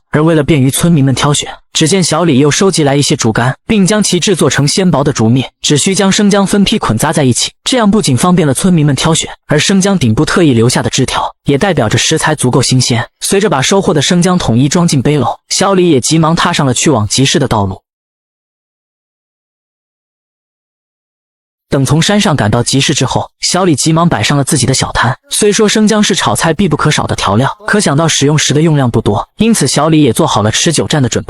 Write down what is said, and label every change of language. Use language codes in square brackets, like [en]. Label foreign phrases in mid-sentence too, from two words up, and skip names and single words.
[zh] 而為了便於村民們挑選，只見小李又收集來一些竹竿，並將其制作成纖薄的竹篾，只需将生薑分批捆紮在一起，這樣不僅方便了村民們挑選，而生薑頂部特意留下的枝條也代表着食材足夠新鮮。隨着把收穫的生薑統一裝進背篓，小李也急忙踏上了去往集市的道路。等從山上趕到集市之後，小李急忙擺上了自己的小攤。雖說生薑是炒菜必不可少的調料，可想到使用時的用量不多，因此小李也做好了持久戰的準備。